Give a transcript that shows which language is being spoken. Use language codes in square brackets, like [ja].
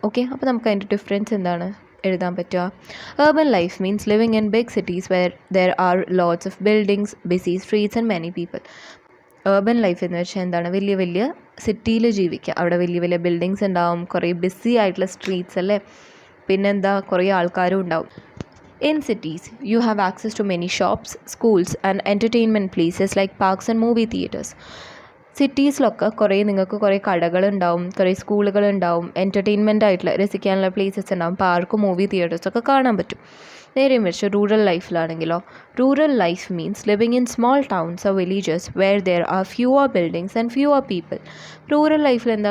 [ml] Okay, അപ്പോൾ നമുക്ക് അതിൻ്റെ ഡിഫറൻസ് എന്താണ് എഴുതാൻ പറ്റുക? [en] Urban life means living in big cities where there are lots of buildings, busy streets and many people. [ml] Urban life എന്ന് വെച്ചാൽ എന്താണ്? വലിയ വലിയ സിറ്റിയിൽ ജീവിക്കുക, അവിടെ വലിയ വലിയ ബിൽഡിങ്സ് ഉണ്ടാവും, കുറേ ബിസി ആയിട്ടുള്ള സ്ട്രീറ്റ്സ് അല്ലേ, പിന്നെന്താ കുറേ ആൾക്കാരും ഉണ്ടാവും. [en] In cities, you have access to many shops, schools and entertainment places like parks and movie theatres. [ml] സിറ്റീസിലൊക്കെ നിങ്ങൾക്ക് കുറേ കടകളുണ്ടാവും, കുറേ സ്കൂളുകളുണ്ടാവും, എൻ്റർടൈൻമെൻ്റ് ആയിട്ടുള്ള രസിക്കാനുള്ള പ്ലേസസ് ഉണ്ടാവും, പാർക്കും മൂവി തിയേറ്റേഴ്സൊക്കെ കാണാൻ പറ്റും. നേരെ മറിച്ച് rural ലൈഫിലാണെങ്കിലോ, [en] Rural life means living in small towns or villages where there are fewer buildings and fewer people. [ml] Rural ലൈഫിൽ എന്താ?